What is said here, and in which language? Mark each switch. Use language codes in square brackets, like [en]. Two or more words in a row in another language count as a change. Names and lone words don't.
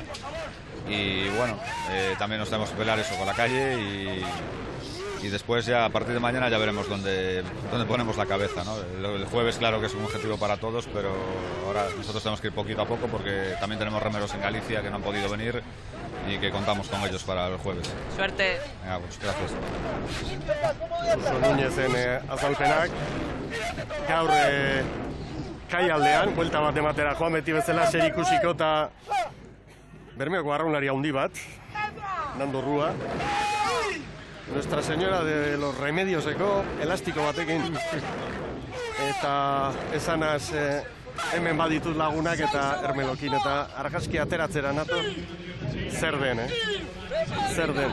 [es] Y bueno, también nos tenemos que pelear eso con la calle y después ya a partir de mañana ya veremos dónde ponemos la cabeza, ¿no? El jueves claro que es un objetivo para todos, pero ahora nosotros tenemos que ir poquito a poco porque también tenemos remeros en Galicia que no han podido venir y que contamos con ellos para el jueves. Suerte. Venga, pues gracias. [eu] Suso Núñezen azalpenak, gaur kaialdean, buelta bat ematera joan beti bezala zer ikusiko eta Bermeoko arraunlari handi bat, Nando Rúa, Nuestra Señora de los Remedioseko elastiko batekin, eta esanaz hemen baditut lagunak eta ermelokin eta argazki ateratzera nator, zer den, Zer den.